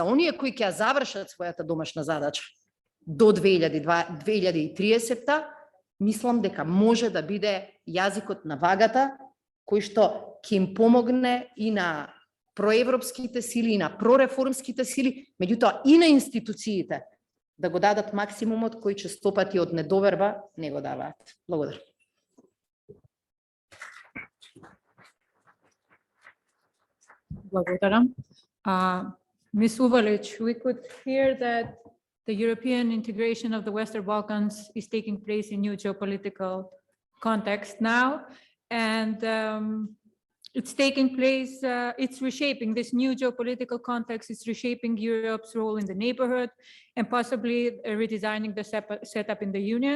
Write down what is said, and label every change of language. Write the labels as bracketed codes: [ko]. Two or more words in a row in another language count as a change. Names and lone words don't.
[mk] оние кои ќе завршат својата домашна задача до 2030-та, мислам дека може да биде јазикот на вагата, кој што ќе им помогне и на проевропските сили, и на прореформските сили, меѓутоа и на институциите, да го дадат максимумот кој често пати од недоверба не го даваат. Благодарам. Благодарам. [en] Ms. Uvalic, we could hear that the European integration of the Western Balkans is taking place in new geopolitical context now, and it's taking place, it's reshaping this new geopolitical context, it's reshaping Europe's role in the neighborhood and possibly redesigning the setup in the Union.